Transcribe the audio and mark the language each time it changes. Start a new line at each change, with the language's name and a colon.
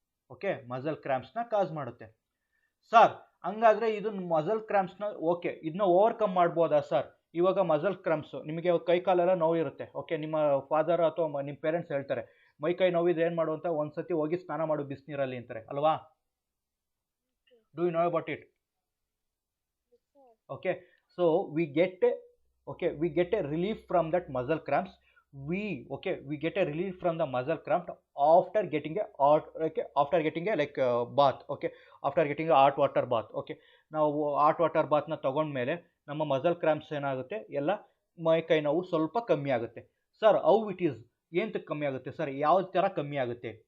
Kannada: Okay, muscle ಕ್ರ್ಯಾಂಪ್ಸ್ನ ಕಾಸ್ ಮಾಡುತ್ತೆ. Sir ಹಂಗಾದ್ರೆ ಇದು ಮಸಲ್ ಕ್ರ್ಯಾಂಪ್ಸ್ನ ಓಕೆ ಇದನ್ನ ಓವರ್ಕಮ್ ಮಾಡ್ಬೋದಾ ಸರ್? ಇವಾಗ ಮಸಲ್ ಕ್ರ್ಯಾಂಪ್ಸ್ ನಿಮಗೆ ಕೈ ಕಾಲೆಲ್ಲ ನೋವಿರುತ್ತೆ, ಓಕೆ, ನಿಮ್ಮ ಫಾದರ್ ಅಥವಾ ನಿಮ್ಮ ಪೇರೆಂಟ್ಸ್ ಹೇಳ್ತಾರೆ ಮೈ ಕೈ ನೋವಿದ್ರೆ ಏನು ಮಾಡು ಅಂತ, ಒಂದ್ಸತಿ ಹೋಗಿ ಸ್ನಾನ ಮಾಡು ಬಿಸಿನೀರಲ್ಲಿ ಅಂತಾರೆ ಅಲ್ವಾ?
English: Do you know about it? Okay, so we get a relief from that muscle cramps. We get a relief from the muscle cramp after getting a hot, after getting a bath. Okay, after getting a hot water bath.
Kannada: Okay, ನಾವು
English: hot water bath
Kannada: ನ ತಗೊಂಡ್ಮೇಲೆ ನಮ್ಮ muscle cramps ಏನಾಗುತ್ತೆ, ಎಲ್ಲ ಮೈ ಕೈ ನೋವು ಸ್ವಲ್ಪ ಕಮ್ಮಿ ಆಗುತ್ತೆ. ಸರ್
English: how it is,
Kannada: ಏನಕ್ಕೆ ಕಮ್ಮಿ ಆಗುತ್ತೆ ಸರ್, ಯಾವ ಥರ ಕಮ್ಮಿ ಆಗುತ್ತೆ?